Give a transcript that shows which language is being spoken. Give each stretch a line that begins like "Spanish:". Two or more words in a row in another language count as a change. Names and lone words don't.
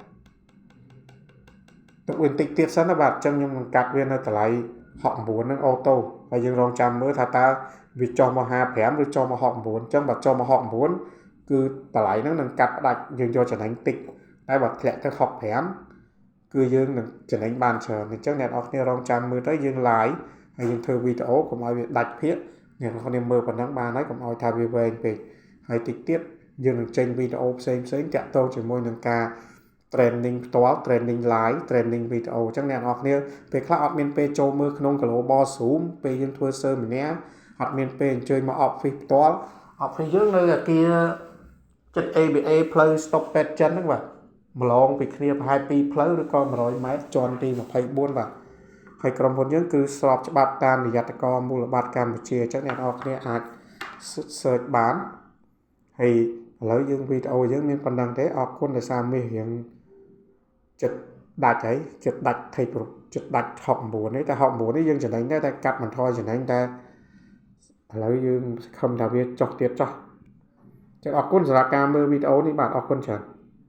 Khmer: ទុកវាបន្តិចទៀតសិនណាបាទអញ្ចឹងខ្ញុំនឹងកាត់វានៅតម្លៃ69ហ្នឹងអូតូហើយយើងរងចាំមើលថាតើវាចុះមក55ឬចុះមក69អញ្ចឹងបើចុះមក69គឺតម្លៃហ្នឹងនឹងកាត់ផ្ដាច់យើងយកចំណេញតិចតែបើធ្លាក់ទៅ65គឺយើងនឹងចំណេញបាន ច្រើនអញ្ចឹងអ្នកនរគ្នារងចាំមើលទៅយើង live ហើយយើងធ្វើវីដេអូកុំឲ្យវាដាច់ភាគអ្នកនរគ្នាមើលប៉ុណ្ណឹងបានហើយកុំឲ្យថាវាវែងពេកហើយតិចទៀតយើងនឹងចេញវីដេ អូផ្សេងតាក់ទងជាមួយនឹងការ training ផ្ទាល់
English: training live training
Khmer: វីដេអូអញ្ចឹងអ្នកនរគ្នាពេលខ្លះអត់មានពេលចូលមើលក្នុង Global Zoom ពេលយើង ធ្វើ seminar អត់មានពេលអញ្ជើញមក office ផ្ទាល់ office យើងនៅអាគារចិត្ត ABA ផ្លូវ Stop Pet ចិនហ្នឹងបាទម្លង ពីគ្នាប្រហែល2ផ្លូវឬក៏100ម៉ែត្រជាន់ទី24បាទហើយក្រុមហ៊ុនយើងគឺស្របច្បាប់តាមនិយត្តករមូលបត្រកម្ពុជាអញ្ចឹងអ្នកនរគ្នាអាច search បានហើយឥឡូវយើងវីដេអូយើងមានប៉ុណ្ណឹងទេអរគុណដែលសារមាសយើងចិត្តដាច់ហើយចិត្តដាច់ថេកចិត្តដាច់69នេះតែ69នេះយើងចំណេញតែកាត់បន្ថយចំណេញតែឥឡូវយើងខំថាវាចុះទៀតចុះចឹងអរគុណសម្រាប់ការមើលវីដេអូនេះបាទអរគុណច្រើន